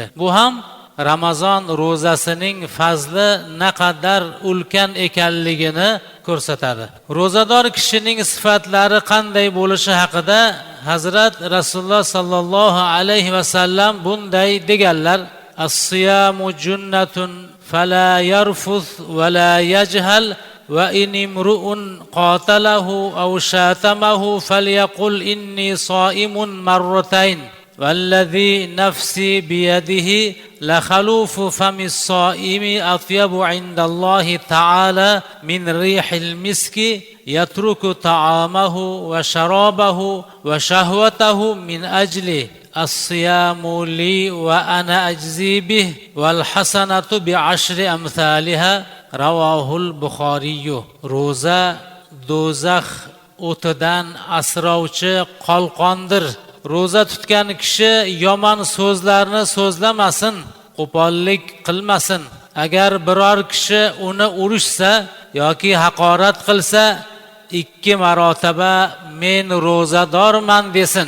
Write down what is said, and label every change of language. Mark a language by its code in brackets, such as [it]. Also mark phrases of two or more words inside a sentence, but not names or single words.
[uz] Bu ham Ramazon ro'zasining fazli naqadar ulkan ekanligini ko'rsatadi. Ro'zador kishining sifatlari qanday bo'lishi haqida Hazrat Rasululloh sallallohu alayhi vasallam bunday deganlar: As-siyamu [ar] جنة فلا يرفث ولا يجهل وإن امرؤ قاتله أو شاتمه فليقل إني صائم مرتين والذي نفسي بيده لخلوف فم الصائم أطيب عند الله تعالى من ريح المسك يترك طعامه وشرابه وشهوته من أجله الصيام لي وأنا أجزي به والحسنة بعشر أمثالها رواه البخاري. [uz] Ro'za do'zax o'tidan asrovchi qalqondir. Ro'za tutgan kishi yomon so'zlarni so'zlamasin, qo'pollik qilmasin. Agar biror kishi uni urishsa yoki haqorat qilsa, 2 marotaba men ro'zadorman desin.